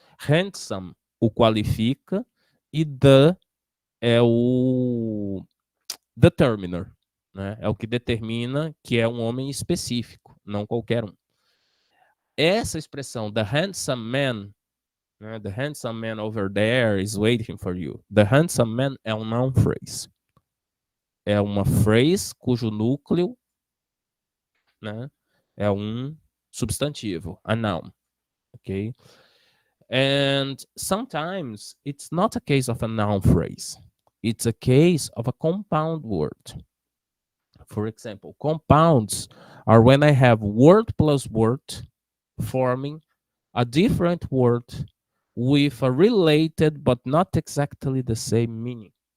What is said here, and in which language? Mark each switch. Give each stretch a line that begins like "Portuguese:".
Portuguese: Handsome, o qualifica, e the é o determiner, né? É o que determina que é um homem específico, não qualquer um. Essa expressão,
English: the handsome man,
Portuguese: né?
English: The handsome man over there is waiting for you. The handsome man
Portuguese: é um noun phrase. É uma phrase cujo núcleo, né, é um substantivo, a noun, ok?
English: And sometimes it's not a case of a noun phrase. It's a case of a compound word. For example, compounds are when I have word plus word forming a different word with a related but not exactly the same meaning.